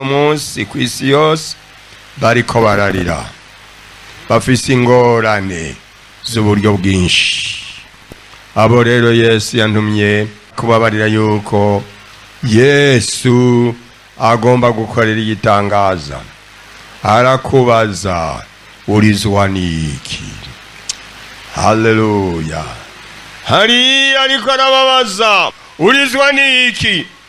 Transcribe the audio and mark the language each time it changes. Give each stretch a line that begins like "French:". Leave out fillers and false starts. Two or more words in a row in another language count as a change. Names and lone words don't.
Rundi: munsi kw'isi yose bariko bararira bafise ingorane z'uburyo bwinshi. Abo rero Yesu yantumye kubabarira yuko Yesu agomba gukorera igitangaza. Arakubaza urizwa niki? Haleluya. Hari ariko arababaza urizwa niki?